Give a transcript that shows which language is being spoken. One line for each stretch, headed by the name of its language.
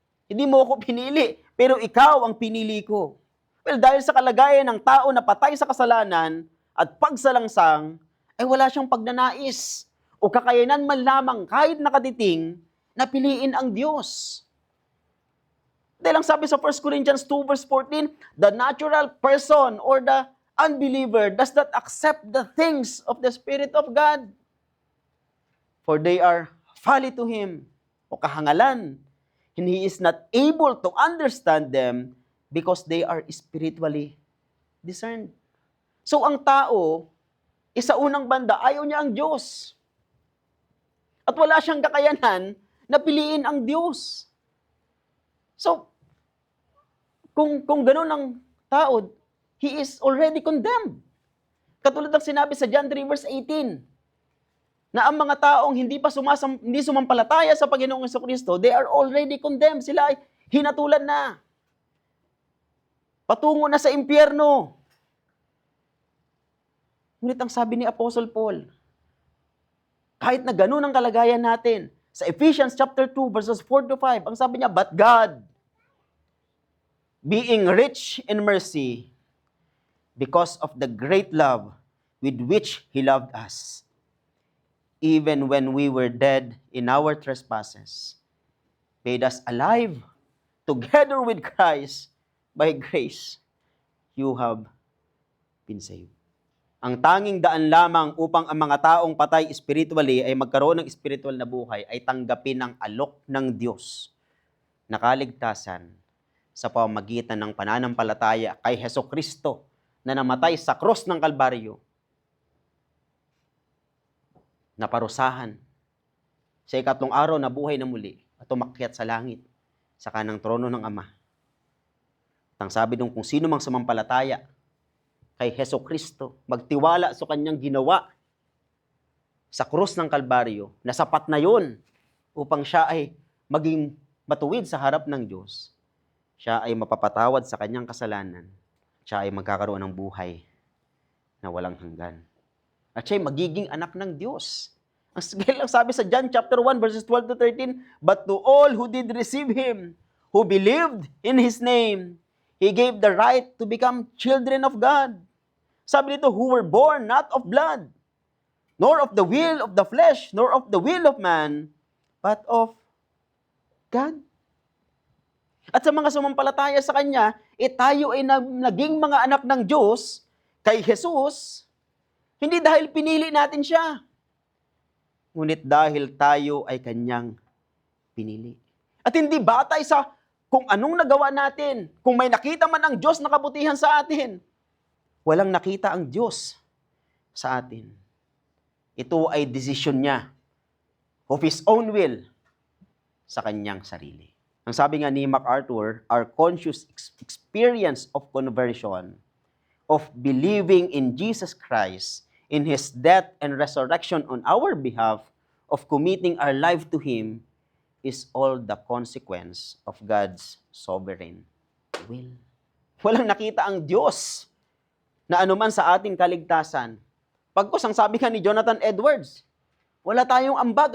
Filipino: Hindi mo ako pinili, pero ikaw ang pinili ko. Well, dahil sa kalagayan ng tao na patay sa kasalanan at pagsalangsang, ay wala siyang pagnanais o kakayanan man lamang kahit nakatiting na piliin ang Diyos. Dahil ang sabi sa
English: 1 Corinthians 2 verse 14, the natural person or the unbeliever does not accept the things of the Spirit of God, for they are folly to him,
Filipino: o kahangalan,
English: and he is not able to understand them because they are spiritually discerned.
Filipino: So ang tao, sa unang banda, ayaw niya ang Diyos. At wala siyang kakayanan na piliin ang Diyos. So, kung ganun ang tao,
English: he is already condemned.
Filipino: Katulad ng sinabi sa John 3 verse 18, na ang mga taong hindi sumampalataya sa Panginoong Jesucristo,
English: they are already condemned.
Filipino: Sila ay hinatulan na. Patungo na sa impyerno. Ngunit ang sabi ni Apostle Paul, kahit na ganun ang kalagayan natin, sa Ephesians chapter 2 verses 4 to 5, ang sabi niya,
English: but God, being rich in mercy, because of the great love with which He loved us, even when we were dead in our trespasses, made us alive together with Christ. By grace, you have been saved.
Filipino: Ang tanging daan lamang upang ang mga taong patay spiritually ay magkaroon ng spiritual na buhay ay tanggapin ang alok ng Diyos na kaligtasan sa pamamagitan ng pananampalataya kay Hesukristo na namatay sa krus ng Kalbaryo, na parusahan sa ikatlong araw na buhay na muli at umakyat sa langit sa kanang trono ng Ama. At ang sabi dong kung sino mang sumampalataya kay Hesukristo, magtiwala sa kanyang ginawa sa krus ng Kalbaryo, na sapat na yun upang siya ay maging matuwid sa harap ng Diyos. Siya ay mapapatawad sa kanyang kasalanan. Siya ay magkakaroon ng buhay na walang hanggan. At siya ay magiging anak ng Diyos. Ang sabi sa
English: John chapter 1 verses 12 to 13, but to all who did receive Him, who believed in His name, He gave the right to become children of God.
Filipino: Sabi dito,
English: who were born not of blood, nor of the will of the flesh, nor of the will of man, but of God.
Filipino: At sa mga sumampalataya sa Kanya, tayo ay naging mga anak ng Diyos kay Jesus, hindi dahil pinili natin siya. ngunit dahil tayo ay kanyang pinili. At hindi batay sa kung anong nagawa natin, kung may nakita man ang Diyos na kabutihan sa atin. Walang nakita ang Diyos sa atin. Ito ay desisyon niya
English: of His own will
Filipino: sa kanyang sarili. Ang sabi nga ni
English: MacArthur, our conscious experience of conversion, of believing in Jesus Christ, in His death and resurrection on our behalf, of committing our life to Him, is all the consequence of God's sovereign will.
Filipino: Walang nakita ang Diyos na anuman sa ating kaligtasan. Pagkos ang sabi nga ni Jonathan Edwards, wala tayong ambag.